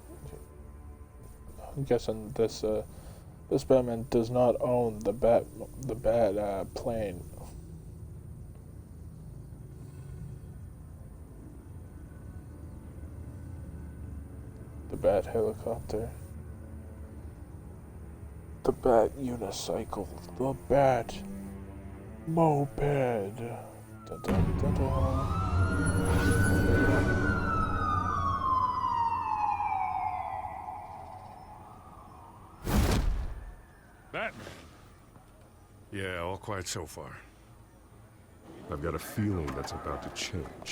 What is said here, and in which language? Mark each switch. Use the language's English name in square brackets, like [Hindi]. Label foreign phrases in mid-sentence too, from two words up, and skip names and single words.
[English] I'm guessing this this Batman does not own the bat plane. The bat helicopter. The bat unicycle. The bat moped. Da, da, da, da. Batman. Yeah, all quiet so far. I've got a feeling that's about to change.